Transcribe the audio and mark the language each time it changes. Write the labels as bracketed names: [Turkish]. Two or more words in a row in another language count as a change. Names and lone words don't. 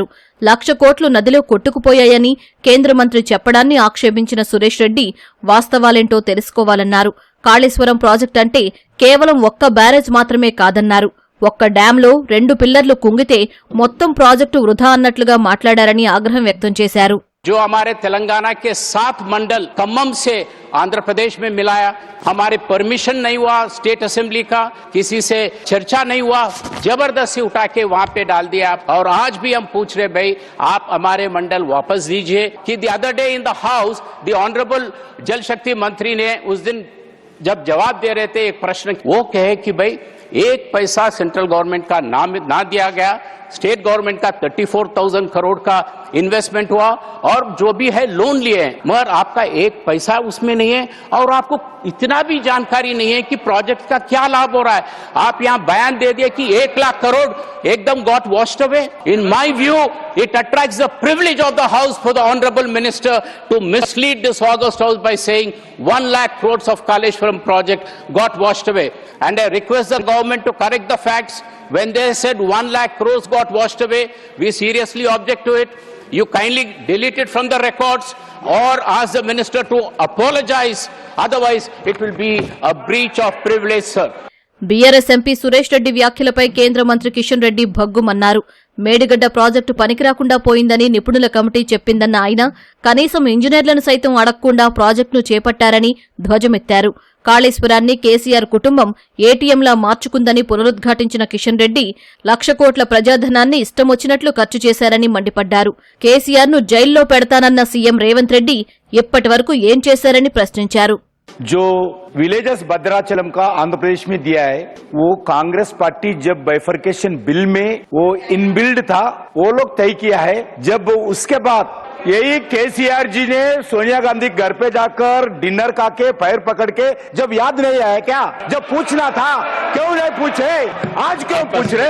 [Telugu] 1,00,000 కోట్లు నదిలో కొట్టుకుపోయాయని కేంద్ర మంత్రి చెప్పడాన్ని ఆక్షేపించిన సురేష్ రెడ్డి వాస్తవాలేంటో తెలుసుకోవాలన్నారు. కాళేశ్వరం ప్రాజెక్టు అంటే కేవలం ఒక్క బ్యారేజ్ మాత్రమే కాదన్నారు. ఒక్క డ్యాంలో 2 పిల్లర్లు కుంగితే మొత్తం ప్రాజెక్టు వృధా అన్నట్లుగా మాట్లాడారని ఆగ్రహం వ్యక్తం చేశారు. [Hindi] जो हमारे तेलंगाना के 7 मंडल खम्मम से आंध्र प्रदेश में मिलाया, हमारे परमिशन नहीं हुआ [English] state assembly [Hindi] का, किसी से चर्चा नहीं हुआ, जबरदस्ती उठा के वहां पे डाल दिया. और आज भी हम पूछ रहे भाई आप हमारे मंडल वापस दीजिए. कि [English] the other day in the house the honorable [Hindi] जल शक्ति मंत्री ने उस दिन जब जवाब दे रहे थे एक प्रश्न, वो कहे कि भाई 1 पैसा [English] central government [Hindi] का ना दिया गया, [English] state government [Hindi] का 34,000 करोड़ का इन्वेस्टमेंट हुआ और जो भी है लोन लिए हैं, मगर आपका 1 पैसा उसमें नहीं है और आपको इतना भी जानकारी नहीं है कि प्रोजेक्ट का क्या लाभ हो रहा है. आप यहाँ बयान दे दिए कि 1,00,000 करोड़ एकदम [English] got washed away. In my view it attracts the privilege of the house for the honorable minister to mislead this august house by saying 1,00,000 crores of Kaleshwaram project got washed away. And I request the government to correct the facts. When they said 1,00,000 crores got washed away, we seriously object to it. You kindly delete it from the records or ask the minister to apologize. Otherwise, it will be a breach of privilege, sir. [Telugu] బీఆర్ఎస్ ఎంపీ సురేష్ రెడ్డి వ్యాఖ్యలపై కేంద్ర మంత్రి కిషన్ రెడ్డి భగ్గుమన్నారు. మేడిగడ్డ ప్రాజెక్టు పనికిరాకుండా పోయిందని నిపుణుల కమిటీ చెప్పిందన్న ఆయన కనీసం ఇంజనీర్లను సైతం అడగకుండా ప్రాజెక్టును చేపట్టారని ధ్వజమెత్తారు. కాళేశ్వరాన్ని కేసీఆర్ కుటుంబం ఏటీఎంలా మార్చుకుందని పునరుద్ఘాటించిన కిషన్ రెడ్డి 1,00,000 కోట్ల ప్రజాధనాన్ని ఇష్టమొచ్చినట్లు ఖర్చు చేశారని మండిపడ్డారు. కేసీఆర్ను జైల్లో పెడతానన్న సీఎం రేవంత్ రెడ్డి ఇప్పటి వరకు ఏం చేశారని ప్రశ్నించారు. [Hindi] जो विलेजेस भद्राचलम का आंध्र प्रदेश में दिया है, वो कांग्रेस पार्टी जब [English] bifurcation bill [Hindi] में वो इनबिल्ड था, वो लोग तय किया है. जब उसके बाद यही केसीआर जी ने सोनिया गांधी घर पे जाकर डिनर खा के पैर पकड़ के जब याद नहीं आया क्या, जब पूछना था क्यों नहीं पूछे, आज क्यों पूछ रहे।